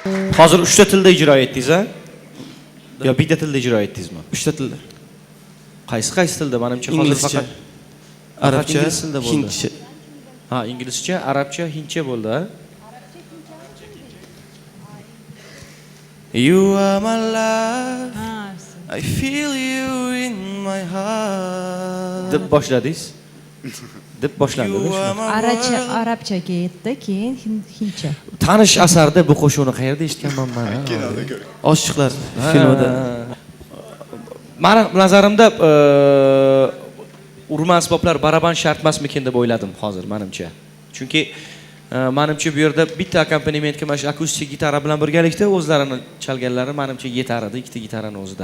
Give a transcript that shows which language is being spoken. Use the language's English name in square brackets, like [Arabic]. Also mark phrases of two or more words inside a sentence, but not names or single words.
[Uzbek] Hozir 3 ta tilda ijro etdingiz, a? Yo, bitta tilda ijro etdingizmi? 3 ta tilda. Qaysi tilda? Menimcha hozir Inglizcha, faqat arabcha, ingliz tilida bo'ldi. hindcha. Ha, inglizcha, arabcha, hindcha bo'ldi, a? [English] You are my life, I feel you in my heart. [Uzbek] Deb boshladingiz. Deb boshlandi. [English] You are my [Uzbek] Arabchaga yetdi, keyin hindcha. Tanish asarda bu qo'shiqni qayerda eshitganman men? Oshiqlar filmida. Meni nazarimda urma asboblar baraban shart emasmikin deb o'yladim hozir menimcha. Chunki menimcha bu yerda bitta akompanimentga mana shu akustik gitara bilan birgalikda o'zlarini chalganlari menimcha yetar edi, ikkita gitarani o'zida.